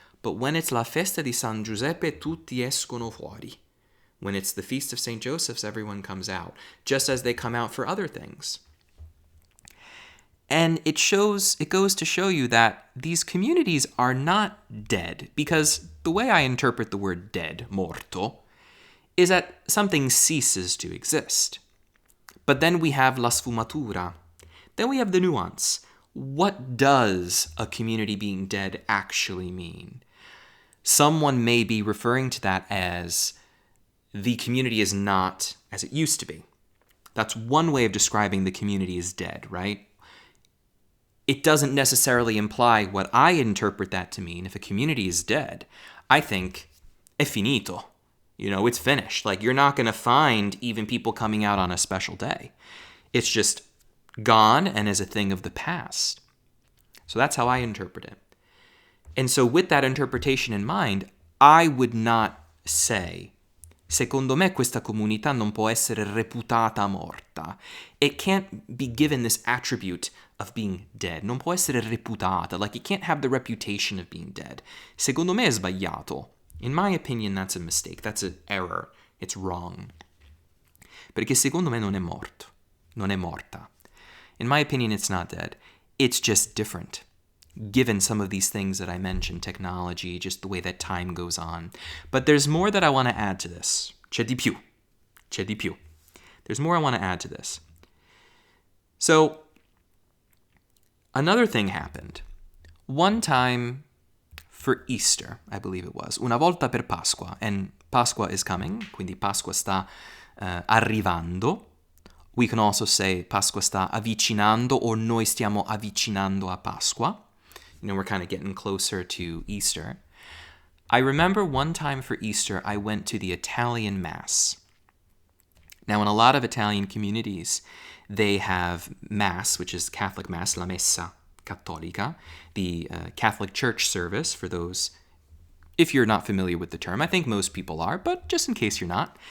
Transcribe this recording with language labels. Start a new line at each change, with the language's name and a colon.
English: But when it's
Italian: la Festa di San Giuseppe, tutti escono fuori.
English: When it's the Feast of St. Joseph's, everyone comes out, just as they come out for other things. And it goes to show you that these communities are not dead, because the way I interpret the word dead, morto, is that something ceases to exist. But then we have
Italian: la sfumatura.
English: Then we have the nuance. What does a community being dead actually mean? Someone may be referring to that as the community is not as it used to be. That's one way of describing the community as dead, right? It doesn't necessarily imply what I interpret that to mean. If a community is dead, I think
Italian: è finito.
English: You know, it's finished. Like, you're not going to find even people coming out on a special day. It's just gone and is a thing of the past. So that's how I interpret it. And so with that interpretation in mind, I would not say,
Italian: secondo me questa comunità non può essere reputata morta.
English: It can't be given this attribute of being dead.
Italian: Non può essere reputata.
English: Like, it can't have the reputation of being dead.
Italian: Secondo me è sbagliato.
English: In my opinion, that's a mistake. That's an error. It's wrong.
Italian: Perché secondo me non è morto. Non è morta.
English: In my opinion, it's not dead. It's just different. given some of these things that I mentioned, technology, just the way that time goes on. But there's more that I want to add to this.
Italian: C'è di più. C'è di più.
English: There's more I want to add to this. So, another thing happened. One time for Easter, I believe it was,
Italian: una volta per Pasqua,
English: and Pasqua is coming,
Italian: quindi Pasqua sta arrivando.
English: We can also say
Italian: Pasqua sta avvicinando, or noi stiamo avvicinando a Pasqua.
English: You know, we're kind of getting closer to Easter. I remember one time for Easter, I went to the Italian Mass. Now, in a lot of Italian communities, they have Mass, which is Catholic Mass,
Italian: la Messa Cattolica,
English: the Catholic Church service, for those, if you're not familiar with the term. I think most people are, but just in case you're not.